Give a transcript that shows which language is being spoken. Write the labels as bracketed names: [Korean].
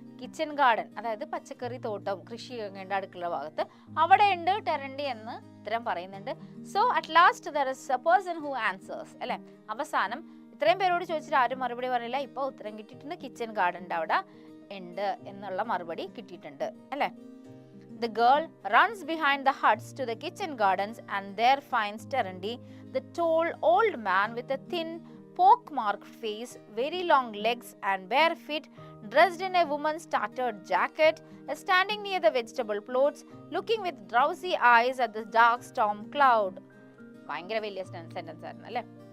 [Malayalam] Kitchen garden, അതായത് പച്ചക്കറി തോട്ടം, കൃഷി ചെയ്യേണ്ട അടുക്കള ഭാഗത്ത്, അവിടെയുണ്ട് ടെറൻറ്റി എന്ന് ഉത്തരം പറയുന്നുണ്ട്. [English] so at last there is a person who answers [Malayalam] അല്ലെ. അവസാനം ഇത്രയും പേരോട് ചോദിച്ചിട്ട് ആരും മറുപടി പറഞ്ഞില്ല. ഇപ്പോൾ ഉത്തരം കിട്ടിയിട്ടുണ്ട്, കിച്ചൺ ഗാർഡൻ്റെ അവിടെ ഉണ്ട് എന്നുള്ള മറുപടി കിട്ടിയിട്ടുണ്ട് അല്ലേ. [English] The girl runs behind the huts to the kitchen gardens and there finds Terendi, the tall old man with a thin, pock-marked face, very long legs and bare feet, dressed in a woman's tattered jacket, standing near the vegetable plots, looking with drowsy eyes at the dark storm cloud. [Malayalam] ഭയങ്കര വലിയ sentence ആയിരുന്നു അല്ലേ.